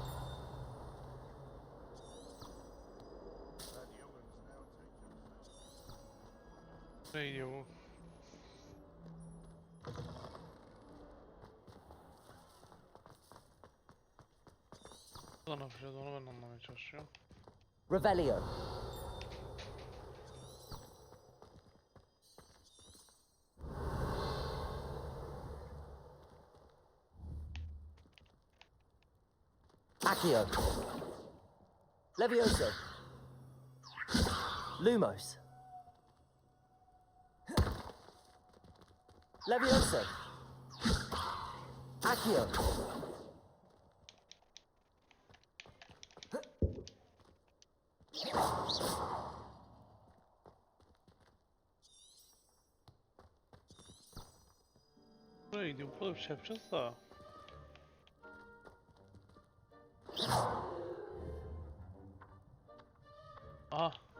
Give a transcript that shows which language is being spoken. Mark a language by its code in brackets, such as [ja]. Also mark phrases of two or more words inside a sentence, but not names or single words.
[tr] Ne gidiyor bu? Buradan hafifledi, onu ben anlamaya çalışıyorum. [la] Revelio. Accio. Levioso. Lumos. Levioso. Accio. [tr] Buraya gidiyor, burada bir şey yapacağız da. Aha.